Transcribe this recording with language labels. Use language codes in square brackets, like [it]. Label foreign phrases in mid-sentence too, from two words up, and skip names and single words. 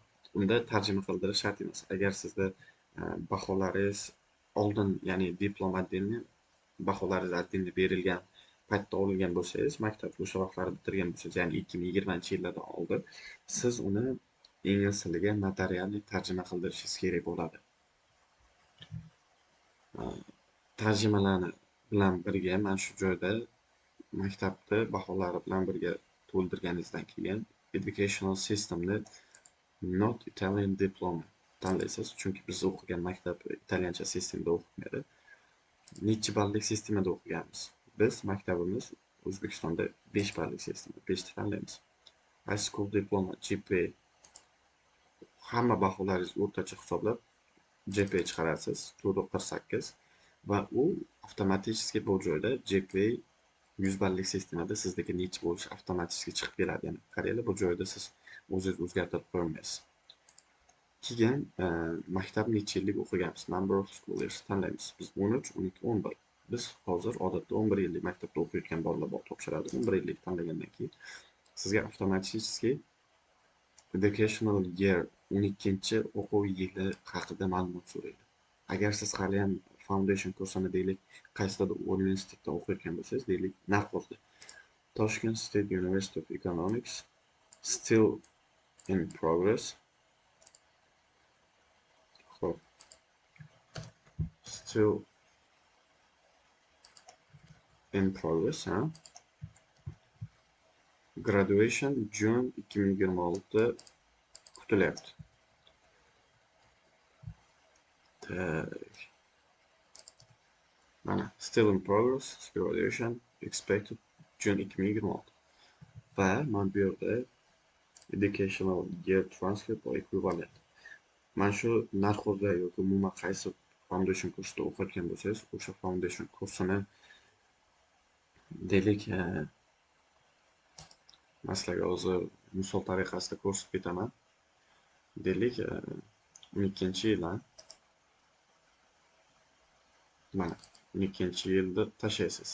[uz] Unda tarjima qildirish shart emas. Agar sizda baholaringiz oldin, ya'ni diplom отдельный baholaringiz отдельный berilgan paytda olingan bo'lsangiz, maktabni o'sha vaqtlarda bitirgan bo'lsangiz, ya'ni 2020-yillardan oldin, siz uni ingliz tiliga notarialniy tarjima qildirishingiz kerak bo'ladi. Tarjimalarni bilan birga mana shu joyda maktabni baholari bilan birga to'ldirganingizdan keyin [en] educational systemni not Italian diploma [uz] tanlaysiz, chunki biz o'qigan maktab italyancha sistemda o'qimaydi. Nechi ballik sistemada o'qiganmiz. Biz maktabimiz O'zbekistonda 5 ballik sistema, 5 ta tanlaymiz. [en] High school diploma, GPA, [uz] hamma baholaringiz o'rtacha hisoblab GPA chiqarasiz 4.48 va u avtomatik bu joyda GPA 100 ballik sistemada sizdagi necha bo'lishi avtomatik chiqib keladi. Ya'ni qaranglar, bu joyda siz o'zingiz o'zgartirib qo'ymaysiz. Keyin maktab necha yillik o'qiganmiz, [en] number of school years tanlaymiz. [uz] Biz 13, 12, 11. Biz hozir odatda 11 yillik maktabda o'qiyotgan bolalar bor topshiradi. 11 yillik tanlagandan keyin sizga avtomatik [en] educational year [uz] 12 o'quv yili haqida ma'lumot so'raydi. Agar siz hali ham foundation kursini deylik, qaysidir universitetda o'qiyotgan bo'lsangiz, deylik Narxozda, Toshkent State University of Economics, [en] still in progress. [uz] Xo'p, [en] still in progress, [uz] ha? Graduation June 2026 kutilyapti. [en] Mana still in progress, graduation expected June 2026. [uz] Va mana bu yerda [en] educational year transcript or equivalent. [uz] Mana shu Narxozda yoki umuman qaysi foundation kursida o'qiyotgan bo'lsangiz, o'sha foundation kursini deylik, masalan, hozir misol tariqasida ko'rsatib ketaman. Deylik, 12-yil, mana 12-yilda tashlaysiz.